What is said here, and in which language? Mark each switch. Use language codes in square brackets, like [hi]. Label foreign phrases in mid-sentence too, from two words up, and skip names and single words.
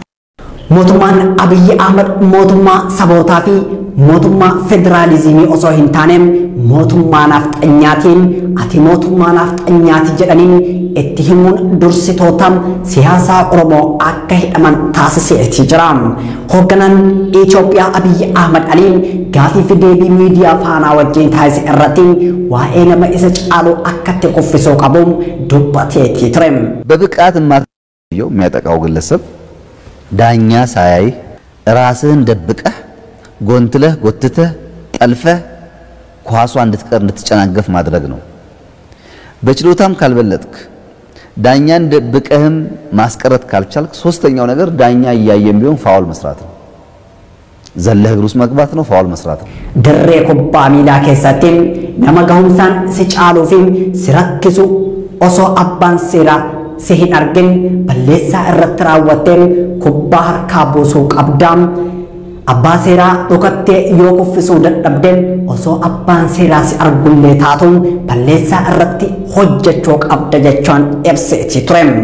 [om] Mootummaan Abiyyi Ahmad mootummaa sabootaa fi mootummaa federaalizimii osoo hin taaneem mootummaa nafxanyaatiin ati mootummaa nafxanyaati jedhaniin itti himuun dursitootaan siyaasaa Oromoo akka hidhaman taasiseeti jira. Hoogganaan Itoophiyaa Abiyyi Ahmad Aliin gaafii fi deebii miidiyaa faanaa wajjin taasise irratti waa'ee nama isa caalu akka itti kuffisuu qabuun dubbateeti ture. [am] የሚያጠቃው ግለሰብ ዳኛ ሳያይ ራስህን ደብቀህ ጎንትለህ ጎትተህ ጠልፈህ ኳሷ እንድትቀር እንድትጨናገፍ ማድረግ ነው። በችሎታም ካልበለጥክ ዳኛን ደብቀህም ማስቀረት ካልቻልክ ሶስተኛው ነገር ዳኛ እያየም ቢሆን ፋውል መስራት ነው። ዘለህ እግር ውስጥ መግባት ነው፣ ፋውል መስራት ነው። [om] dirree kubbaa miilaa keessatti nama gahumsaan si caaluu fi si rakkisu osoo abbaan seeraa si hin argin balleessaa irratti raawwatteen kubbaa harkaa buusuu qabda. Abbaa seeraa dhukattee yoo kuffisuu dadhabdeen osoo abbaan seeraa si argullee taatuun balleessaa irratti hojjechuu qabda jechuun ibseeti ture.